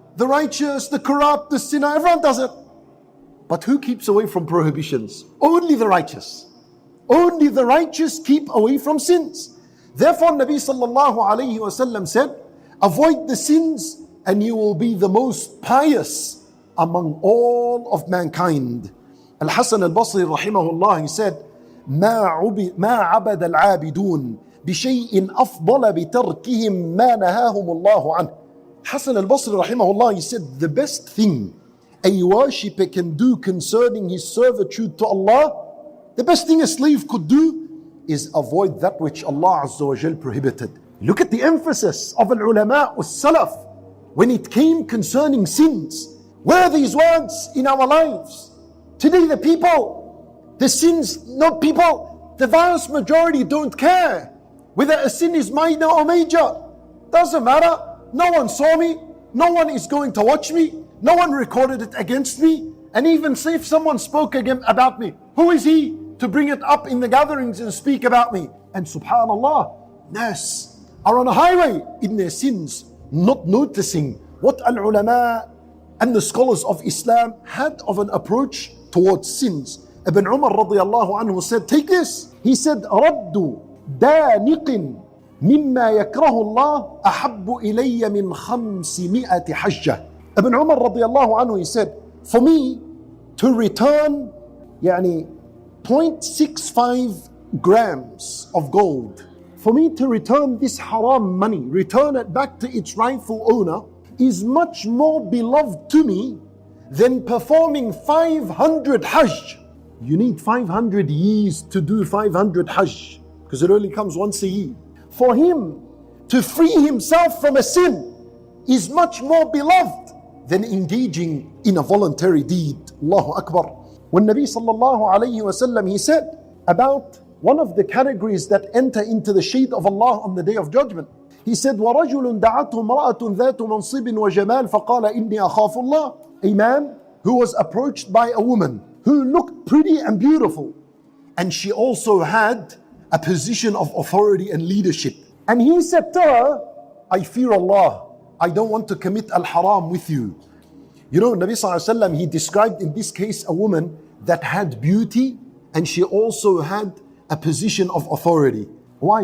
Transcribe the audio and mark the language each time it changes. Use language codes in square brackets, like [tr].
[en] The righteous, the corrupt, the sinner, everyone does it. But who keeps away from prohibitions? Only the righteous. Only the righteous keep away from sins. Therefore, Nabi sallallahu alayhi wa sallam said, avoid the sins and you will be the most pious among all of mankind. [ar] Al-Hasan al-Basri rahimahullah, [en] he said, [ar] ما عبد العابدون بشيء أفضل بتركهم ما نهاهم الله عنه. [en] Hasan al-Basri rahimahullah, he said, the best thing a worshipper can do concerning his servitude to Allah, the best thing a slave could do is avoid that which Allah Azza wa Jal prohibited. Look at the emphasis of al-ulama as-salaf when it came concerning sins. Where are these words in our lives? Today the people, the sins, not people, the vast majority don't care whether a sin is minor or major. Doesn't matter. No one saw me. No one is going to watch me. No one recorded it against me. And even say if someone spoke again about me, who is he to bring it up in the gatherings and speak about me? And subhanallah, nas are on a highway in their sins, not noticing what al-ulama and the scholars of Islam had of an approach towards sins. Ibn Umar radiyallahu anhu said, take this. He said, [ar] raddu daniqin مما يكره الله أحب إلي من 500 حجة. [en] Ibn Umar radiallahu anhu, he said, for me to return 0.65 grams of gold, for me to return this haram money, return it back to its rightful owner, is much more beloved to me than performing 500 hajj. You need 500 years to do 500 Hajj, because it only comes once a year. For him to free himself from a sin is much more beloved than engaging in a voluntary deed. Allahu Akbar. When Nabi sallallahu alayhi wasallam, he said about one of the categories that enter into the shade of Allah on the Day of Judgment. He said, [ar] وَرَجُلٌ دَعَتْهُ امْرَأَةٌ ذَاتُ مَنْصِبٍ وَجَمَالٍ فَقَالَ إِنِّي أَخَافُ اللَّهِ. [en] A man who was approached by a woman who looked pretty and beautiful, and she also had a position of authority and leadership. And he said to her, I fear Allah. I don't want to commit al-haram with you. You know, Nabi sallallahu alaihi wasallam, he described in this case a woman that had beauty and she also had a position of authority. Why?